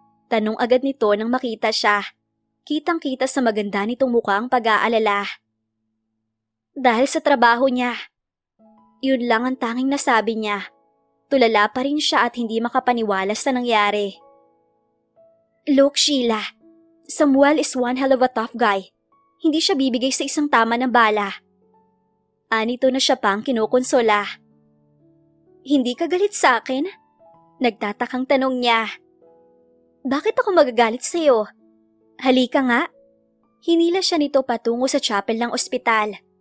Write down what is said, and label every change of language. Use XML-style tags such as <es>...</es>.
<tl>Tanong agad nito nang makita siya. Kitang-kita sa maganda nitong mukha ang pag-aalala. Dahil sa trabaho niya. Yun lang ang tanging nasabi niya. Tulala pa rin siya at hindi makapaniwala sa nangyari.</tl> <en>Look, Sheila. Samuel is one hell of a tough guy.</en> <tl>Hindi siya bibigay sa isang tama ng bala. Anito na siya pang kinukonsola. Hindi ka galit sa akin? Nagtatakang tanong niya. Bakit ako magagalit sa'yo? Halika nga. Hinila siya nito patungo sa chapel ng ospital.</tl>